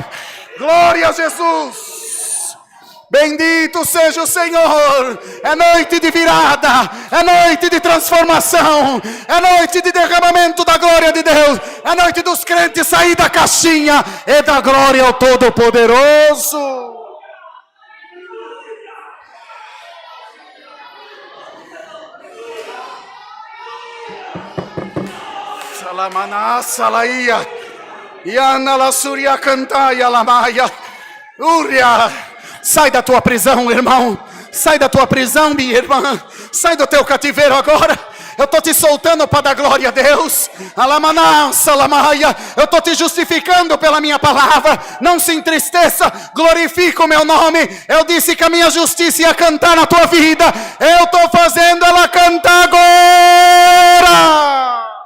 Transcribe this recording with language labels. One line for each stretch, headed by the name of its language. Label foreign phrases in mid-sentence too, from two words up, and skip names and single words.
Portuguese: Glória a Jesus. Bendito seja o Senhor. É noite de virada, é noite de transformação, é noite de derramamento da glória de Deus, é noite dos crentes sair da caixinha e da glória ao Todo-Poderoso. Salamaná, Salaia, Iana la Suria Cantaia Lamaia, Uria. Sai da tua prisão, irmão. Sai da tua prisão, minha irmã. Sai do teu cativeiro agora. Eu estou te soltando para dar glória a Deus. Alamaná, Salamaia. Eu estou te justificando pela minha palavra. Não se entristeça. Glorifica o meu nome. Eu disse que a minha justiça ia cantar na tua vida. Eu estou fazendo ela cantar agora.